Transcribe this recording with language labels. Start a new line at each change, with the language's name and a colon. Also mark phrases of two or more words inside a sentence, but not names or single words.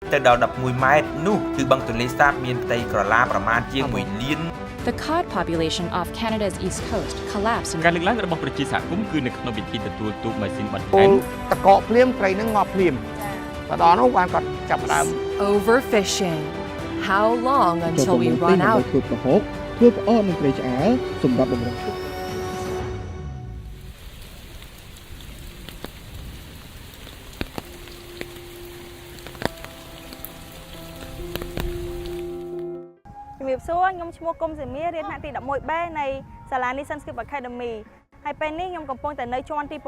Khmer: ទៅដល់11ម៉ែត្រនោះគឺបឹងទន្លេសាបមានផ្ទៃក្រឡាប្រមាណជាង1លាន
English: The cod population off Canada's east coast collapsed in
Khmer: ការលើកឡើងរបស់ប្រជាសហគមន៍គឺនៅក្នុងពិធីទទួលទូកម៉ាស៊ីនបន្ថែម តកកភ្លាមត្រីនឹងងាប់ភ្លាមទៅដល់នោះបានគាត់ចាប់ដើម
English: Overfishing. How long until we run out?
Khmer: ធ្វើប្រហុកធ្វើផ្អកនឹងត្រីឆ្អើរសម្រាប់បម្រុងទឹក ជំរាបសួរខ្ញុំឈ្មោះគុំសេមីរៀនថ្នាក់ទី 11B នៃសាលា Nissan Skip Academy ហើយពេលនេះខ្ញុំកំពុងតែនៅជាន់ទី